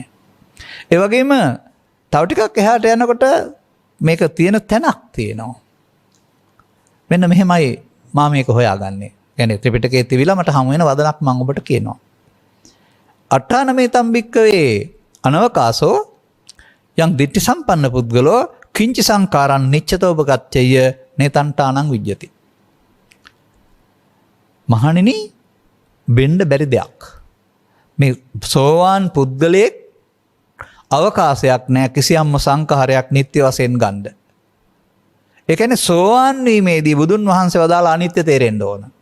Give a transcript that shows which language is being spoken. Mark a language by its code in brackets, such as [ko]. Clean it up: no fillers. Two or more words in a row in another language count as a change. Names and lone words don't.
[si] ඒ වගේම තව ටිකක් එහාට යනකොට මේක තියෙන තැනක් තියෙනවා. මෙන්න මෙහෙමයි මම මේක හොයාගන්නේ. කියන්නේ ත්‍රිපිටකයේ තිබිලා මට හමු වෙන වදනක් මම ඔබට කියනවා. [pi] අට්ඨානමේ තම්බික්කවේ අනවකාසෝ යම් දිට්ඨි සම්පන්න පුද්ගලෝ කිංචි සංකාරං නිච්චතෝපගච්ඡය නේතන්ටානං විජ්ජති. [si] මහණෙනි බෙන්න බැරි දෙයක්. මේ සෝවාන් පුද්ගලයෙක් අවකාශයක් නැහැ කිසියම්ම සංඛාරයක් නිත්‍ය වශයෙන් ගන්න. ඒ කියන්නේ සෝවාන් වීමේදී බුදුන් වහන්සේ වදාළ අනිත්‍ය තේරෙන්න ඕන.